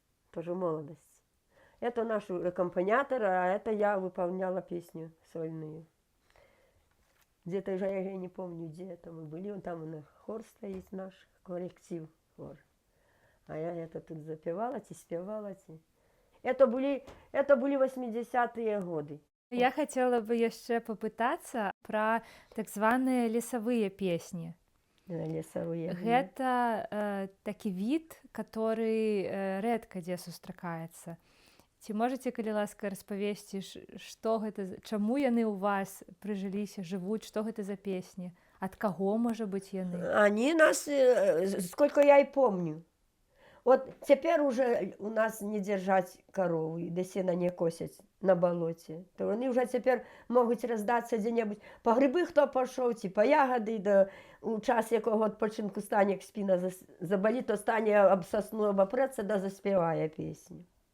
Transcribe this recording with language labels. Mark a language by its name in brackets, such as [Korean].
[Russian] тоже в молодости. Это наш аккомпаниатор, а это я выполняла песню сольную. Где-то уже я не помню, где это мы были. Он там у нас хор стоит наш, коллектив хор. А я это тут запевала, спевала. Это были 80-е годы. [Belarusian] Я хотела бы яшчэ папытацца пра так званыя лесавыя песні. [Russian] Лесовые. [Belarusian] Гэта такі від, [Russian] который [Belarusian] рэдка дзе сустракаецца. Ці можаце, калі ласка, распавесці, што гэта, чаму яны ў вас прыжыліся, жывуць, што гэта за песні? Ад каго, можа быць, яны? [Russian] Они нас, сколько я и помню. Вот теперь уже у нас не держать корову, и до сена не косять на болоте. То они уже теперь могут раздаться где-нибудь. По грибы кто пошел, по ягоды, да у час якого відпочинку стане, як спина заболит, то стане об сосну обопреться, да заспевая песню.